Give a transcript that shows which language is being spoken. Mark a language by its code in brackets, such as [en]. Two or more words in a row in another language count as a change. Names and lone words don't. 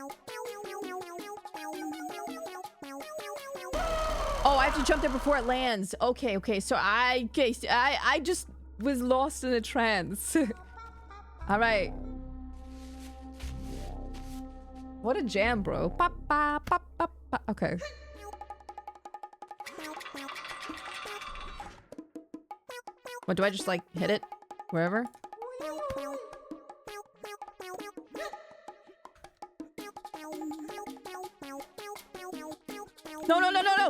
[en] Oh, I have to jump there before it lands. Okay, okay. So I just was lost in a trance. All right. What a jam, bro. Ba, ba, ba, ba, ba. Okay. What, do I just like hit it wherever? No, no, no, no, no.